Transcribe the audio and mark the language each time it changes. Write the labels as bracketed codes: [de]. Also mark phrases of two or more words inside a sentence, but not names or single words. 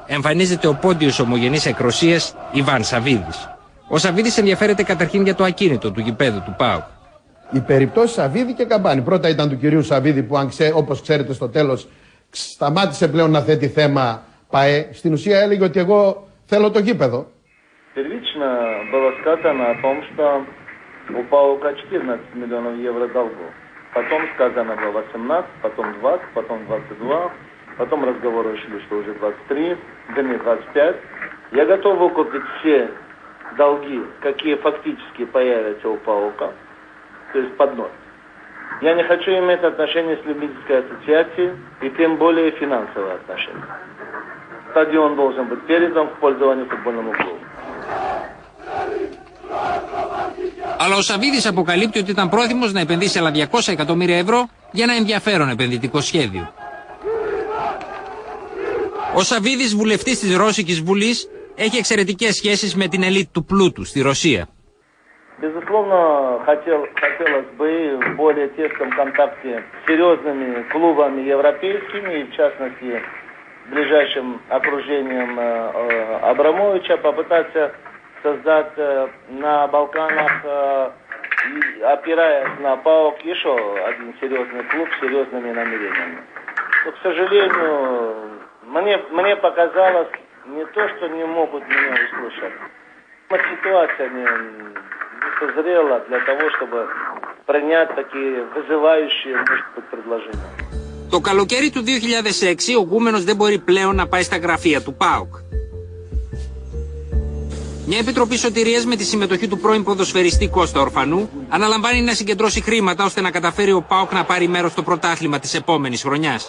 [el] Εμφανίζεται ο πόντιος ομογενής εκροσίας Ιβάν Σαββίδης. Ο Σαββίδης ενδιαφέρεται καταρχήν για το ακίνητο του γηπέδου του ΠΑΟΚ. Οι περιπτώσεις Σαββίδη και Καμπάνη. Πρώτα ήταν του κυρίου Σαββίδη που, όπως ξέρετε, στο τέλος σταμάτησε πλέον να θέτει θέμα ΠΑΕ. Στην ουσία έλεγε ότι εγώ θέλω το γήπεδο. [ru] Первично было сказано о том, что у ПАОКа 14 миллионов евро долгов. Потом сказано было 18, потом 20, потом 22. Потом разговоры шли, что уже 23, вернее 25. Я готов выкупить все долги, какие фактически появятся у ПАОКа, то есть под ноль. Я не хочу иметь отношения с любительской ассоциацией и тем более финансовые отношения. Стадион должен быть передан в пользование футбольному клубу. [el] Αλλά ο Σαββίδης αποκαλύπτει ότι ήταν πρόθυμος να επενδύσει άλλα 200 εκατομμύρια ευρώ για ένα ενδιαφέρον επενδυτικό σχέδιο. Ο Σαββίδης, βουλευτής της Ρώσικης Βουλής, έχει εξαιρετικές σχέσεις με την ελίτ του πλούτου στη Ρωσία. [ru] Безусловно, хотелось бы в более тесном контакте с серьезными клубами европейскими, и в частности, ближайшим окружением Абрамовича, попытаться создать на Балканах опираясь на ПАОК, еще один серьезный клуб с серьезными намерениями. Но, к сожалению, мне показалось не то, что не могут меня услышать. Ситуация не созрела для того, чтобы принять такие вызывающие, может быть, предложения. [el] Το καλοκαίρι του 2006 ο Γκούμενος δεν μπορεί πλέον να πάει στα γραφεία του ΠΑΟΚ. Μια επιτροπή σωτηρίας με τη συμμετοχή του πρώην ποδοσφαιριστή Κώστα Ορφανού αναλαμβάνει να συγκεντρώσει χρήματα ώστε να καταφέρει ο ΠΑΟΚ να πάρει μέρος στο πρωτάθλημα της επόμενης χρονιάς.